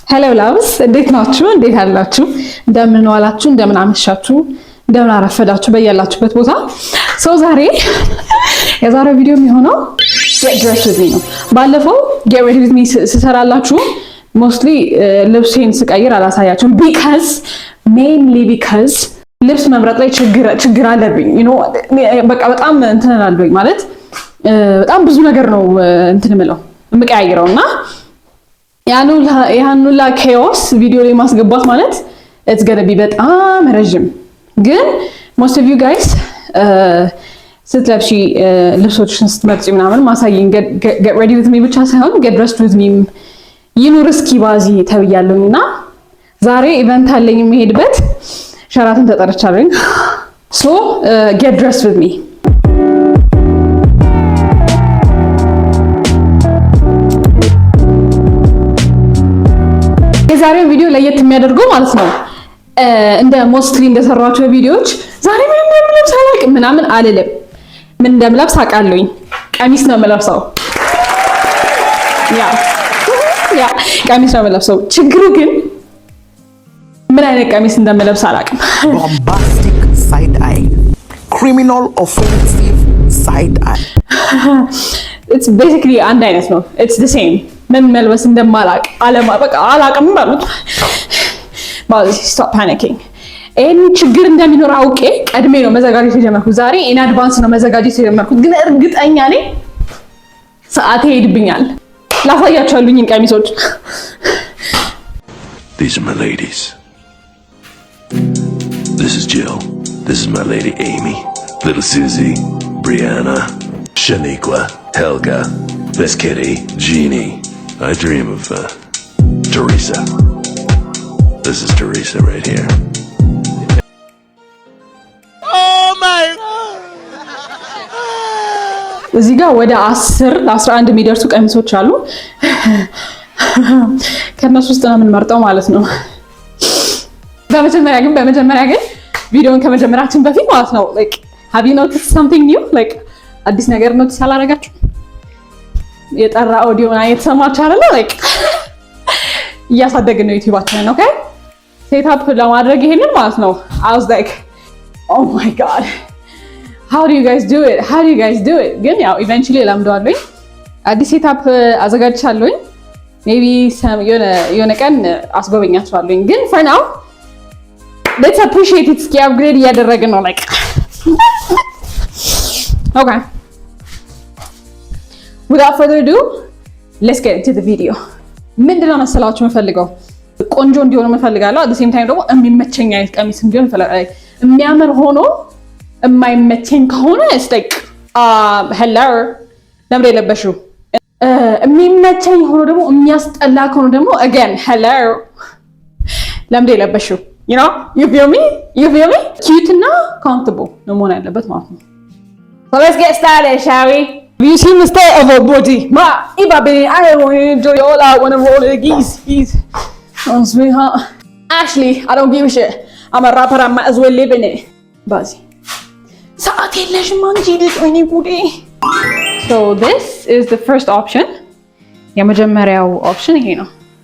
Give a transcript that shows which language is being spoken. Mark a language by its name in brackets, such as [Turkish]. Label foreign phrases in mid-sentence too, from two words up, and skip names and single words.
[English] Hello loves, [Amharic] እንዴት ናችሁ? እንዴት አላችሁ? እንደምን ዋላችሁ? እንደምን አመሻችሁ? እንደምን አረፈዳችሁ በያላችሁበት ቦታ። ዛሬ የዛሬው ቪዲዮ የሚሆነው [English] get dressed with me [Amharic] ነው። ባለፈው [English] get ready with me [Amharic] ስሰራላችሁ mostly ልብሴን ስቀይር አላሳያችሁም [English] mainly because [Amharic] ልብስ መምረጥ ላይ ችግር አለብኝ በቃ በጣም እንትን አላለኝ ማለት በጣም ብዙ ነገር ነው እንትን ምለው የምቀያይረውና ያኑላ chaos ቪዲዮ ላይ ማስገባት ማለት [English] it's going to be [Amharic] በጣም ረጅም ግን [English] most of you guys [Amharic] ስትለብሺ ልብሶችን ስትመርጪ ምናምን ማሳየኝ [English] get ready with me [Amharic] ብቻ ሳይሆን [English] get dressed with me [Amharic] ይኑር እስኪ ባዚ ተብያለሁና ዛሬ ኢቨንት አለኝ የምሄድበት ሸራተን ተጠርቻለሁ [English] so get dressed with me [Amharic] የዛሬው ቪዲዮ ለየት የሚያደርገው ማለት ነው እንደ ሞስትሊ እንደሰራቸው ቪዲዮዎች ዛሬ ምንም ለብስ አላውቅም ምናምን አልልም ምን እንደምለብስ አውቃለሁኝ ቀሚስ ነው የምለብሰው ያ ቀሚስ ነው የምለብሰው ችግሩ ግን ምን አይነት ቀሚስ እንደምለብስ አላውቅም [English] bombastic side eye criminal offensive side eye it's basically [Amharic] አንድ አይነት ነው [English] it's the same [Amharic] ምን መልበስ እንደማላውቅ በቃ አላውቅም ማለት ማለት [English] stop panicking [Amharic] ኤኒ ችግር እንደሚኖር አውቄ ቀድሜ ነው መዘጋጀት የጀመርኩት ዛሬ [English] in advance [Amharic] ነው መዘጋጀት የጀመርኩት ግን እርግጠኛ ነኝ ሰዓት ይሄድብኛል ላሳያችኋለሁኝ ቀሚሶች [English] These are my ladies. This is Jill. This is my lady Amy. Little Susie, Brianna, Shaniqua, Helga, Miss Kitty, Jeannie. I dream of Teresa. This is Teresa right here. oh my god [Amharic] እዚህ ጋር ወደ 10 ለ11 የሚደርሱ ቀሚሶች አሉ ከነሱ ውስጥ ነው የምንመርጠው ማለት ነው በመጀመሪያ ግን ቪዲዮን ከመጀመራችን በፊት ማለት ነው [English] like have you noticed something new like [Amharic] አዲስ ነገር ኖቲስ አላደረጋችሁ የጠራ ኦዲዮ እና የተሰማችሁ አይደለ like እያሳደግን ነው ዩቲዩባችንን [English] okay set up [Amharic] ለማድረግ ይሄንን ማለት ነው [English] I was like oh my god how do you guys do it [Amharic] ግን ያው eventually ለምደዋለሁኝ አዲስ [English] set up [Amharic] አዘጋጅቻለሁኝ maybe የሆነ ቀን አስጎበኛችኋለሁኝ ግን [English] for now let's appreciate it [Amharic] ski upgrade እያደረግን ነው [English] like okay without further ado let's get into the video [Amharic] ምንድነው መሰላችሁ የምፈልገው ቆንጆ እንዲሆን የምፈልጋለሁ [English] at the same time [Amharic] ደግሞ የሚመቸኝ አይነት ቀሚስ እንዲሆን እፈልጋለሁ የሚያምር ሆኖ የማይመቸኝ ከሆነ it's [English] like hello [Amharic] ለምን የለበሽው የሚመቸኝ ሆኖ ደግሞ የሚያስጠላ ከሆነ ደግሞ [English] again hello [Amharic] ለምን የለበሽው [English] you know you feel me cute [Amharic] እና comfortable ነው መሆን ያለበት ማለት ነው [English] so let's get started shall we you see the state of our body ma iba baby I want to enjoy all I want to roll the geese oh sweetheart Ashley I don't give a shit I'm a rapper I might as well live in it bazi [Amharic] ሰዓት የለሽም አንቺ ልጅ ወይኔ ጉዴ [English] so this is the first option [Amharic] የመጀመሪያው ኦፕሽን ይሄ ነው